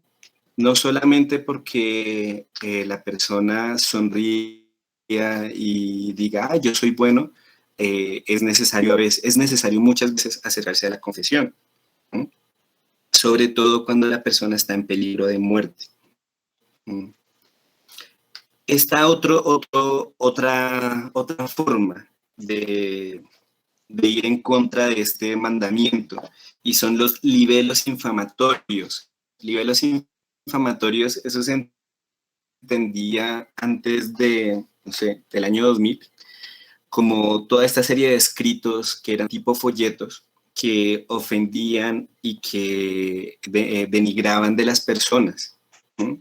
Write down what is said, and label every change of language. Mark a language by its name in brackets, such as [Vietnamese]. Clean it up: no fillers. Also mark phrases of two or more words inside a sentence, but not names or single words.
[Spanish] No solamente porque la persona sonríe y diga, ah, yo soy bueno, es necesario muchas veces acercarse a la confesión, ¿no? Sobre todo cuando la persona está en peligro de muerte. Está otra forma de ir en contra de este mandamiento y son los libelos infamatorios. Libelos infamatorios, eso se entendía antes de, no sé, del año 2000, como toda esta serie de escritos que eran tipo folletos, que ofendían y que denigraban de las personas. ¿Sí?